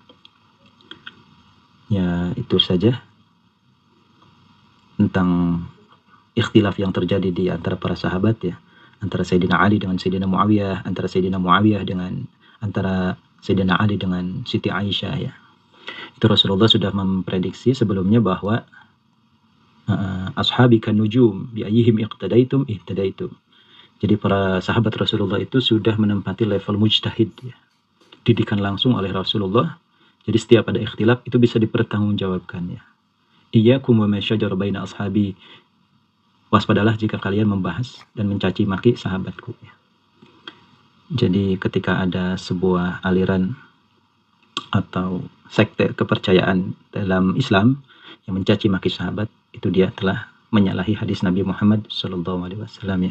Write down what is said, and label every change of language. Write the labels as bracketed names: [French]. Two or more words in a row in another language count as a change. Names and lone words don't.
[Indonesian] Ya, itu saja tentang ikhtilaf yang terjadi di antara para sahabat ya, antara Sayyidina Ali dengan Sayyidina Muawiyah, antara Sayyidina Muawiyah dengan antara Sayyidina Ali dengan Siti Aisyah ya. Itu Rasulullah sudah memprediksi sebelumnya bahwa [Arabic] أصحابي كالنجوم بأيهم اقتديتم اهتديتم. [Indonesian] Jadi para sahabat Rasulullah itu sudah menempati level mujtahid ya, didikan langsung oleh Rasulullah. Jadi setiap ada ikhtilaf itu bisa dipertanggungjawabkan ya. [Arabic] إياكم وما شجر بين أصحابي, [Indonesian] waspadalah jika kalian membahas dan mencaci maki sahabatku ya. Jadi ketika ada sebuah aliran atau sekte kepercayaan dalam Islam yang mencaci maki sahabat, itu dia telah menyalahi hadis Nabi Muhammad SAW ya.